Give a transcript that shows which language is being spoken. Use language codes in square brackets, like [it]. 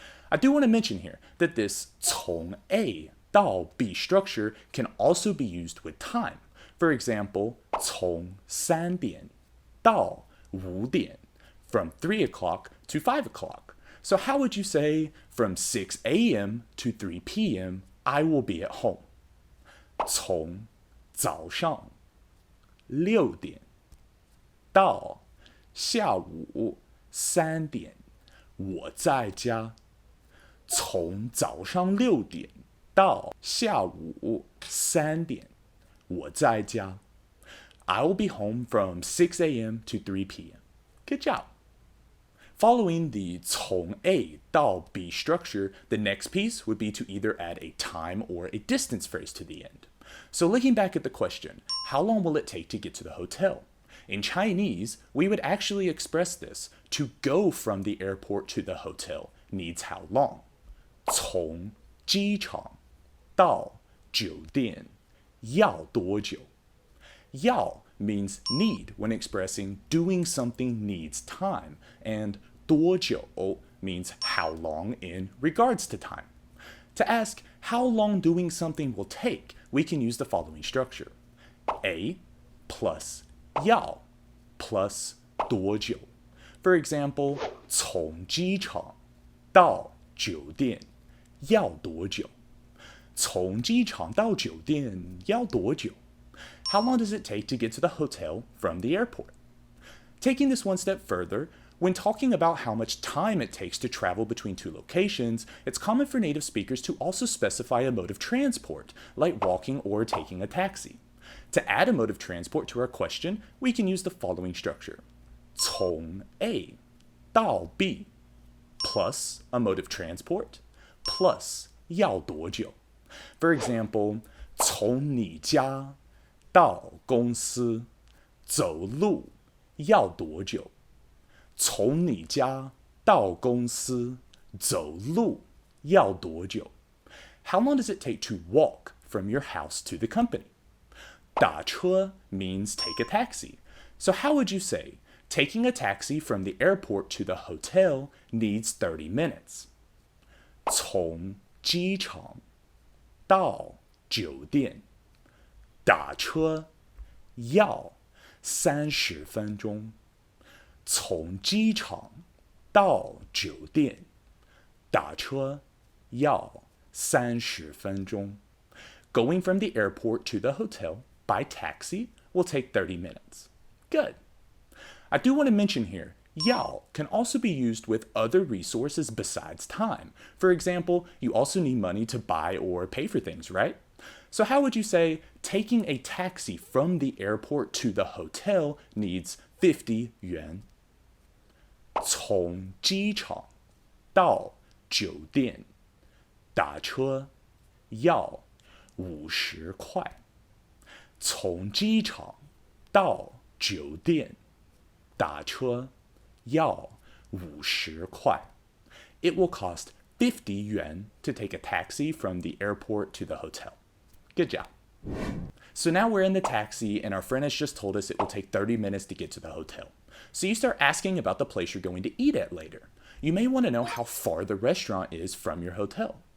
[en] I do want to mention here that this 从 A 到 B structure can also be used with time. For example, [zh] 从3点到5点. [en] From 3 o'clock to 5 o'clock. So how would you say from 6 a.m. to 3 p.m. I will be at home? [zh] 从早上6点到下午3点我在家. 从早上6点到下午3点我在家. [en] I will be home from 6 a.m. to 3 p.m. Good job. Following the 从 A 到 B structure, the next piece would be to either add a time or a distance phrase to the end. So looking back at the question, how long will it take to get to the hotel? In Chinese, we would actually express this. To go from the airport to the hotel needs how long? [zh] 从机场到酒店要多久? [en] 要 means need when expressing doing something needs time, and 多久 means how long in regards to time. To ask how long doing something will take, we can use the following structure. A plus 要 plus 多久. For example, [zh] 从机场到酒店要多久? 从机场到酒店要多久? [en] How long does it take to get to the hotel from the airport? Taking this one step further, when talking about how much time it takes to travel between two locations, it's common for native speakers to also specify a mode of transport, like walking or taking a taxi. To add a mode of transport to our question, we can use the following structure. 从 A 到 B plus a mode of transport plus [zh] 要多久. [en] For example, [zh] 从你家到公司走路要多久? 从你家到公司走路要多久? [en] How long does it take to walk from your house to the company? 打车 means take a taxi. So how would you say, taking a taxi from the airport to the hotel needs 30 minutes? [zh] 从机场到酒店。打车要30分钟。从机场到酒店打车要30分钟。 [en] Going from the airport to the hotel by taxi will take 30 minutes. Good. I do want to mention here, yao can also be used with other resources besides time. For example, you also need money to buy or pay for things, right? So how would you say taking a taxi from the airport to the hotel needs 50 yuan? [zh] 从机场到酒店打车要50块。从机场到酒店打车要50块。 [en] It will cost 50 yuan to take a taxi from the airport to the hotel. Good job. So now we're in the taxi and our friend has just told us it will take 30 minutes to get to the hotel. So you start asking about the place you're going to eat at later. You may want to know how far the restaurant is from your hotel.